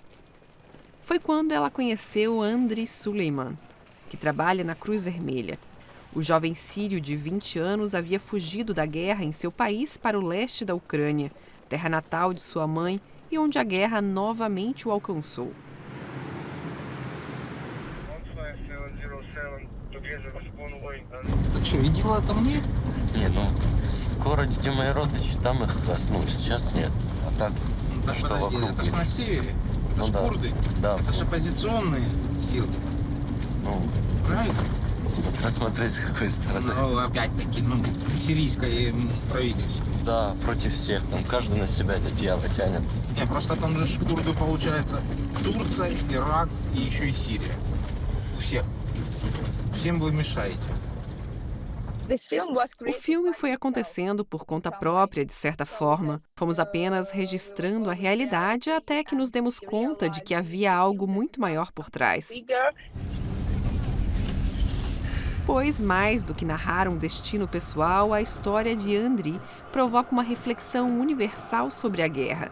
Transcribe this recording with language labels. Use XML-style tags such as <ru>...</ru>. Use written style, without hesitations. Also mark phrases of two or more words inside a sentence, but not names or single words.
<pt>Foi quando ela conheceu Andriy Suleiman, que trabalha na Cruz Vermelha. O jovem sírio de 20 anos havia fugido da guerra em seu país para o leste da Ucrânia, terra natal de sua mãe e onde a guerra novamente o alcançou.</pt> <ru>Так что, видела там нет? Не, ну, в городе, где мои родичи, там их, ну, сейчас нет. А так, Ну, так что подожди, вокруг это ж есть? на севере. Это Ну ж да. курды. Да, Это же оппозиционные силы. ну, Правильно? смотреть с какой стороны. Ну, опять-таки, сирийское правительство. Да, против всех, там, каждый на себя одеяло тянет. Не, просто там же ж курды, получается, Турция, Ирак и еще и Сирия. У всех. Всем вы мешаете.</ru> <pt>O filme foi acontecendo por conta própria, de certa forma. Fomos apenas registrando a realidade até que nos demos conta de que havia algo muito maior por trás. Pois, mais do que narrar um destino pessoal, a história de Andriy provoca uma reflexão universal sobre a guerra.</pt>